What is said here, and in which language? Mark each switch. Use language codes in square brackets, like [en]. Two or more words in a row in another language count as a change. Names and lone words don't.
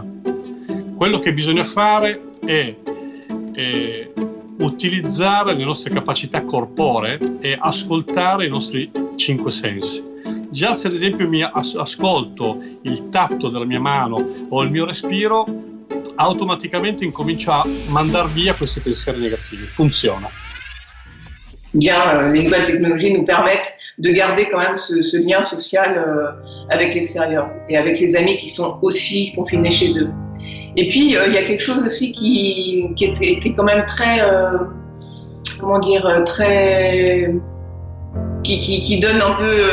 [it] Quello che bisogna fare è utilizzare le nostre capacità corporee e ascoltare i nostri 5 sensi. già se ad esempio mi ascolto il tatto della mia mano o il mio respiro, automaticamente incomincio a mandar via questi pensieri negativi. Funziona. [fr] Bien, les nouvelles technologies nous permettent de garder quand même ce lien social avec l'extérieur et avec les amis qui sont aussi confinés chez eux. Et puis, il y a quelque chose aussi qui est quand même très, qui donne un peu,